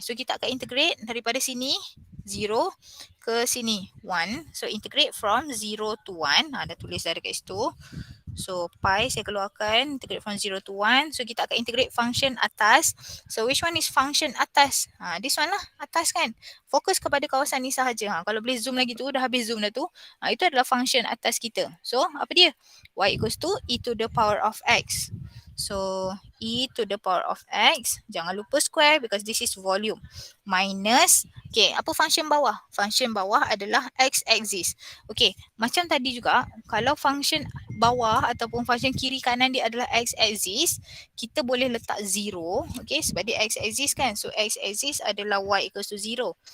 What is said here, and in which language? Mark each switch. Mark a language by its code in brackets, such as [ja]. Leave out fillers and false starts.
[ms] So kita akan integrate daripada sini 0 ke sini 1. [en] So integrate from 0 to 1. [ms] Dah tulis dah dekat situ. [en] So [ms] pi saya keluarkan, [en] integrate from 0 to 1. So [ms] kita akan [en] integrate function atas. So which one is function atas? This one lah, [ms] atas kan. Fokus kepada kawasan ni sahaja. Kalau boleh zoom lagi tu, dah habis zoom dah tu. Itu adalah function atas kita. So apa dia? [en] Y equals to e to the power of x. So e to the power of x, [ms] jangan lupa [en] square because this is volume. [ms] Minus, okay, apa function bawah? Function bawah adalah x axis. Okay, macam tadi juga, kalau function bawah ataupun function kiri kanan dia adalah x axis, kita boleh letak 0. Okay, sebab dia x axis kan. [en] So x axis adalah y equals to 0.